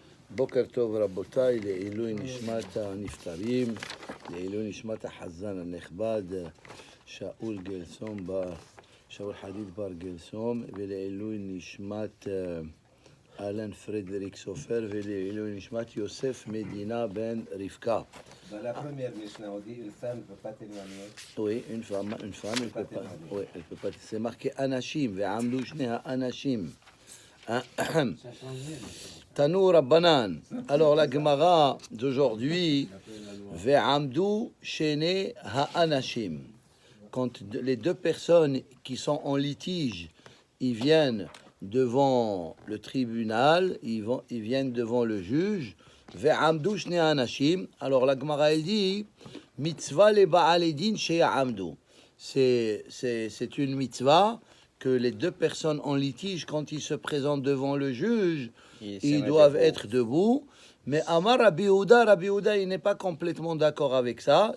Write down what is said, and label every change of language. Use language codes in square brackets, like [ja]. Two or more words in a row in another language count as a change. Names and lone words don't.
[he] בוקר טוב רבותיי, לעילוי נשמת הנפטרים, לעילוי נשמת החזן הנכבד, שאול חדיד בר גלסום, ולעילוי נשמת אלן פרדריק סופר, ולעילוי נשמת יוסף מדינה בן רבקה. [fr] Dans la première Mishnah, on dit une femme ne peut pas témoigner. Oui, une femme, elle peut pas. Oui, elle peut pas. C'est marqué [he] אנשים, ועמדו שני אנשים. תנו רבנן. [fr] Alors la Gemara d'aujourd'hui, [he] ועמדו שני האנשים. [fr] Quand les deux personnes qui sont en litige, ils viennent devant le tribunal, ils viennent devant le juge. [he] ועמדו שני אנשים. [fr] Alors la Gemara elle dit [he] מצוה לבעלי דין שיעמדו. [fr] C'est une mitzvah que les deux personnes en litige, quand ils se présentent devant le juge, ils doivent être debout. Mais Amar Rabbi Yehuda, il n'est pas complètement d'accord avec ça.